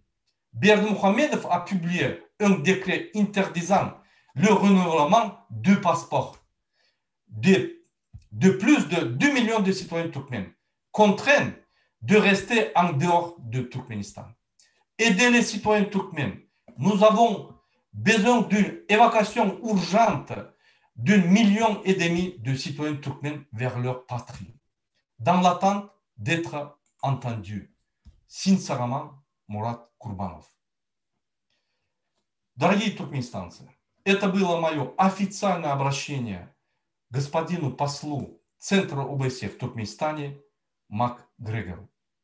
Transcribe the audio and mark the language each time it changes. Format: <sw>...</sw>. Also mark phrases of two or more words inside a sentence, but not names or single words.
<fr>Berdimuhamedov a publié un décret interdisant le renouvellement du passeport de plus de 2 millions de citoyens turkmènes, contraints de rester en dehors du Turkménistan. Aider les citoyens turkmènes. Nous avons besoin d'une évacuation urgente d'1,5 million de citoyens turkmènes vers leur patrie, dans l'attente d'être entendus. Sincèrement,</fr> <ru>Мурат Курбанов. Дорогие туркменистанцы, это было мое официальное обращение господину послу Центра ОБСЕ в Туркменистане Макгрегору.</ru>